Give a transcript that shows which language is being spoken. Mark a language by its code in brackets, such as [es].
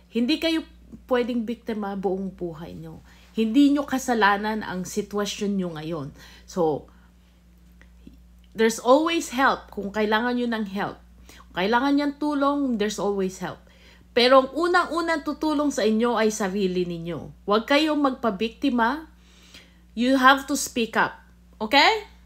[tl] Hindi kayo pwedeng biktima buong buhay nyo. Hindi nyo kasalanan ang sitwasyon nyo ngayon. [en] So, there's always help [tl] kung kailangan nyo ng [en] help. [tl] Kung kailangan nyo ng tulong, [en] there's always help. [tl] Pero ang unang-unang tutulong sa inyo ay sarili ninyo. Huwag kayong magpabiktima. [en] You have to speak up. Okay?